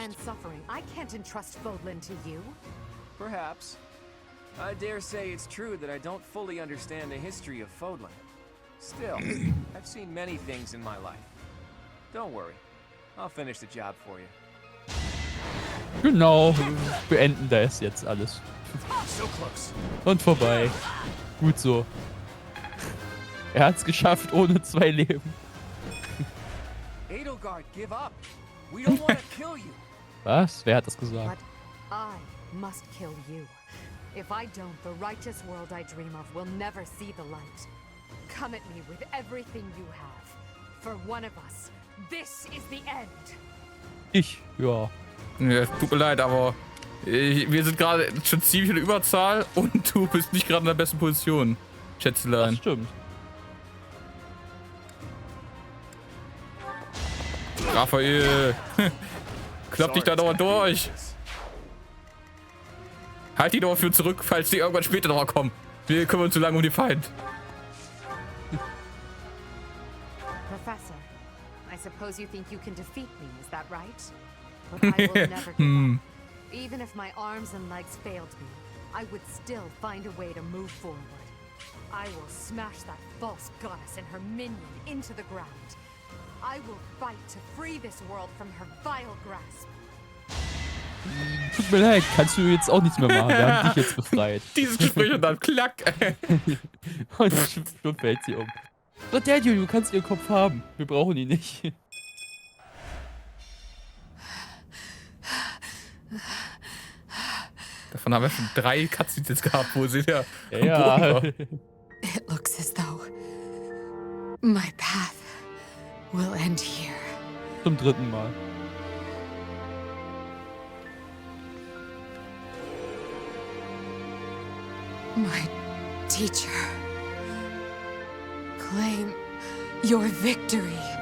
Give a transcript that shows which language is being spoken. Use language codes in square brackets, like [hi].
[en] land's suffering, I can't entrust Fodlan to you. Perhaps. I dare say it's true that I don't fully understand the history of Fodlan. Still, I've seen many things in my life. Don't worry. I'll finish the job for you. [de] Genau. Beenden das jetzt alles. [en] So close. [de] Und vorbei. Gut so. Er hat's geschafft ohne 2 Leben. [en] Edelgard, give up. We don't want to kill you. [de] Was? Wer hat das [en] But [de] gesagt? [en] I must kill you. If I don't, the righteous world I dream of will never see the light. Come at me with everything you have. For one of us, this is the end. [de] Ich, ja. Ja, tut mir leid, aber wir sind gerade schon ziemlich in der Überzahl und du bist nicht gerade in der besten Position, Schätzelein. Das stimmt. Raphael, klapp dich da doch mal durch. Halt die doch für zurück, falls die irgendwann später noch mal kommen. Wir kümmern uns zu lange um den Feind. [en] Professor, I suppose you think you can defeat me, is that right? But I will never give up. Even if my arms and legs failed me, I would still find a way to move forward. I will smash that false goddess and her minion into the ground. I will fight to free this world from her vile grasp. [de] Tut mir leid, kannst du jetzt auch nichts mehr machen. Wir haben dich jetzt befreit. Dieses Gespräch und dann klack. Und schon fällt sie um. So, Daniel, du kannst ihren Kopf haben. Wir brauchen ihn nicht. Davon haben wir schon 3 Cutscenes jetzt gehabt, wo sie ja. Ja. [en] It looks as though my path will end here. [de] Zum 3. Mal. [en] My teacher, claim your victory.